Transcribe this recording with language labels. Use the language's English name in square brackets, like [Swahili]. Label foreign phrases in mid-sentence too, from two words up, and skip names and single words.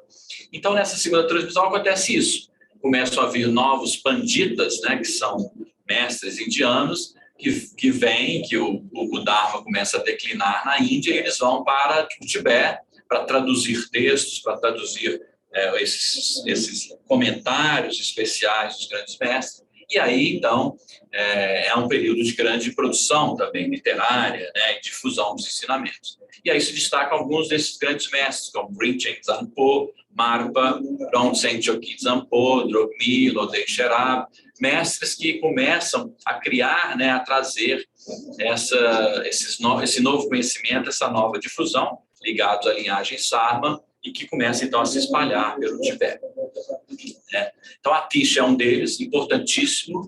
[Portuguese] Então, nessa segunda transmissão acontece isso. Começam a vir novos panditas, né, que são mestres indianos, que vêm, que o Dharma começa a declinar na Índia, e eles vão para o Tibete para traduzir textos, para traduzir esses comentários especiais dos grandes mestres. E aí, então, é um período de grande produção também literária, né, e difusão dos ensinamentos. E aí se destacam alguns desses grandes mestres, como Rinchen Zanpo, Marpa, Ronsen Chokyi Zanpo, Drogmi, Lodei Sherab, mestres que começam a criar, né, a trazer esse novo conhecimento, essa nova difusão, ligados à linhagem Sarma, e que começa, então, a se espalhar pelo Tibete. Então, Atisha é um deles, importantíssimo.